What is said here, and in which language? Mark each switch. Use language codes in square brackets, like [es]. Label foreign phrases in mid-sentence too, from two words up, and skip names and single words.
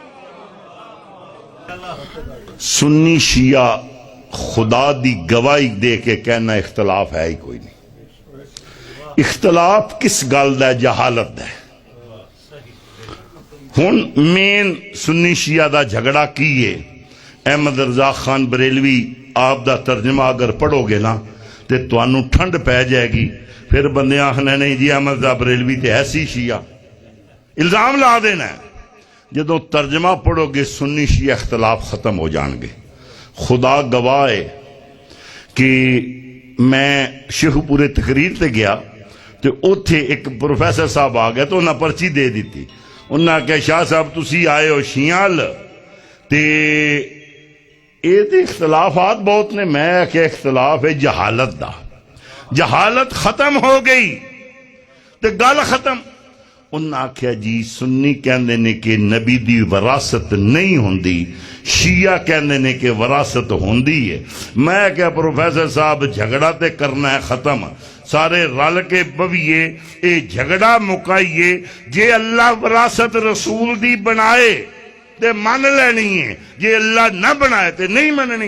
[pa] سنی شیعہ خدا دی گواہی دے کے کہنا اختلاف ہے ہی کوئی نہیں۔ اختلاف کس گل دا جہالت ہے۔ ہن مین سنی شیعہ دا جھگڑا کیے احمد رضا خان بریلوی آپ دا ترجمہ اگر پڑھو گے نا تے توانوں ٹھنڈ پہ جائے گی، پھر بندے آخنے نہیں جی احمد رضا بریلوی تے ایسی شیعہ، الزام لا دینا ہے۔ جدو ترجمہ پڑھو گے سنی شیعہ اختلاف ختم ہو جان گے۔ خدا گواہ ہے کہ میں شیخو پورے تقریر تے گیا تو اوتھے ایک پروفیسر صاحب آ گیا تو انہاں پرچی دے دیتی، انہاں کہا شاہ صاحب تسی آئے ہو شیعہ تے اے تے اختلافات بہت نے، میں کہ اختلاف ہے جہالت دا، جہالت ختم ہو گئی تے گل ختم۔ انہاں کہا جی سنی کہندے نے کہ نبی دی وراثت نہیں ہوندی، شیعہ کہندے نے کہ وراثت ہوندی ہے۔ میں کہا پروفیسر صاحب جھگڑا تے کرنا ہے ختم، سارے رل کے بویے اے جھگڑا مکائیے، جے اللہ وراثت رسول دی بنائے تے من لینی ہے، جے اللہ نہ بنائے تے نہیں مننی۔